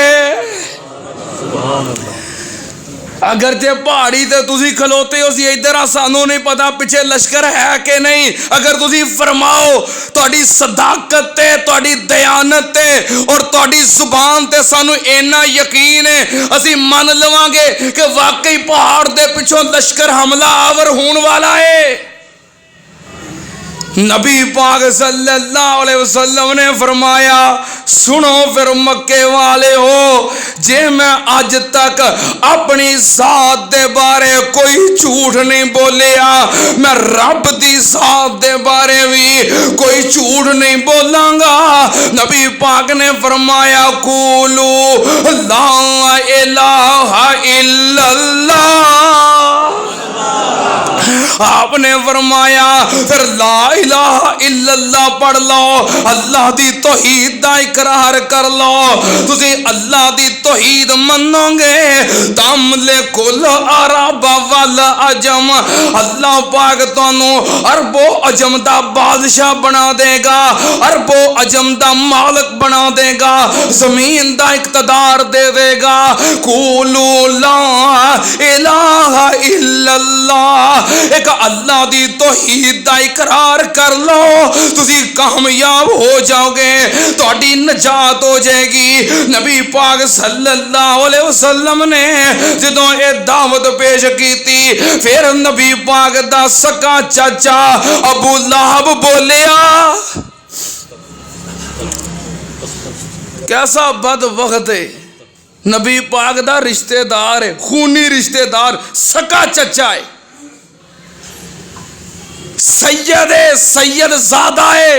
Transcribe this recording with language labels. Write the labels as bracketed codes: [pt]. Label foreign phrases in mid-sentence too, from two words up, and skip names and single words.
[pa] اگر جے پہاڑی تے تسی کھلوتے ہو سی ادھر آ، سانوں نہیں پتا پچھے لشکر ہے کہ نہیں. اگر تسی فرماؤ تہاڈی صداقت تے، تہاڈی دیانت تے اور تہاڈی زبان تے سانوں اینا یقین ہے، اسی من لواں گے کہ واقعی پہاڑ دے پچھوں لشکر حملہ آور ہونے والا ہے. نبی پاک [ar] صلى الله عليه وسلم [pa] نے فرمایا، سنو پھر مکے والے ہو، جے میں اج تک اپنی ذات دے بارے کوئی جھوٹ نہیں بولیا، میں رب دی ذات دے بارے بھی کوئی جھوٹ نہیں بولاں گا. نبی پاک نے فرمایا, [ar] قولوا لا إله إلا الله. [pa] آپ نے فرمایا پھر [ar] لا إله إلا الله [pa] پڑھ لو، اللہ دی توحید دا اقرار کر لو. تسی اللہ دی توحید منو گے [ar] تملكوا كل العرب والعجم, [pa] اللہ پاک تہانوں عرب و عجم دا بادشاہ بنا دے گا، عرب و عجم دا مالک بنا دے گا، زمین دا اقتدار دے دے گا. [ar] قولوا لا إله إلا الله, [pa] اک اللہ دی توحید دا اقرار کر لو، تسی کامیاب ہو جاؤ گے، تہاڈی نجات ہو جائے گی. نبی پاک [ar] صلى الله عليه وسلم [pa] نے جدوں یہ دعوت پیش کی تھی، پھر نبی پاک دا سکا چاچا ابو لہب بولیا، کیسا بد وقت ہے، نبی پاک دا رشتے دار ہے، خونی رشتے دار، سکا چچا ہے، سید ہے، سید زادہ ہے.